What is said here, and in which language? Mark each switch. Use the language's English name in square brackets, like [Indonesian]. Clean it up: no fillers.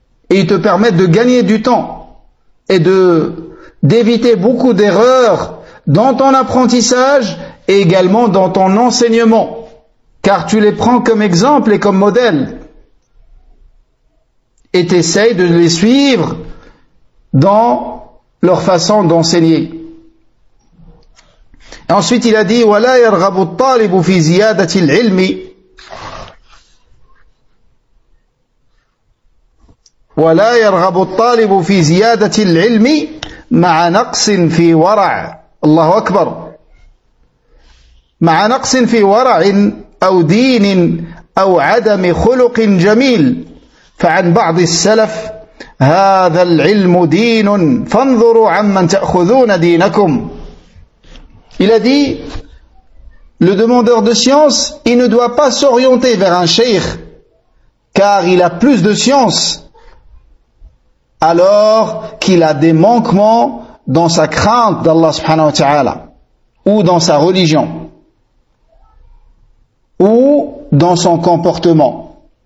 [French] Et ils te permettent de gagner du temps et d'éviter beaucoup d'erreurs dans ton apprentissage et également dans ton enseignement, car tu les prends comme exemple et comme modèle et tu essayes de les suivre dans leur façon d'enseigner. Et ensuite il a dit [Arabic] وَلَا يَرْغَبُ الطَّالِبُ فِي زِيَادَةِ الْعِلْمِ ولا يرغب الطالب في زيادة العلم مع نقص في ورع. الله أكبر. مع نقص في ورع أو دين أو عدم خلق جميل. فعن بعض السلف هذا العلم دين فانظروا عمن تأخذون دينكم. [French] Il a dit, le demandeur de science, il ne doit pas s'orienter vers un cheikh car il a plus de science alors qu'il a des manquements dans sa crainte d'Allah subhanahu wa ta'ala, ou dans sa religion, ou dans son comportement.